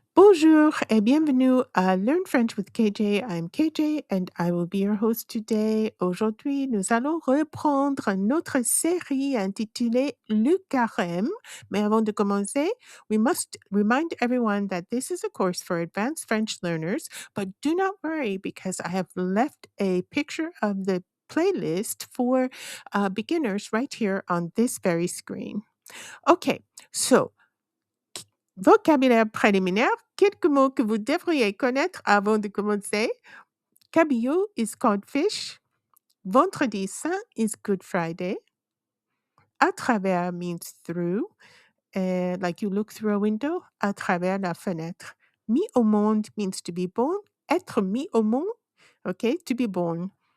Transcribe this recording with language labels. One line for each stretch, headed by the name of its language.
French: Bonjour et bienvenue à Learn French with KJ.
English: I'm KJ and I will be your host today.
French: Aujourd'hui, nous allons reprendre notre série intitulée Le Carême. Mais avant de commencer,
English: we must remind everyone that this is a course for advanced French learners, but do not worry because I have left a picture of the playlist for beginners right here on this very screen. Okay, so
French: vocabulaire préliminaire, quelques mots que vous devriez connaître avant de commencer.
English: Cabillaud is called fish. Vendredi Saint is Good Friday. À travers means through, like you look through a window,
French: à travers la fenêtre.
English: Mis au monde means to be born.
French: Être mis au monde,
English: okay, to be born.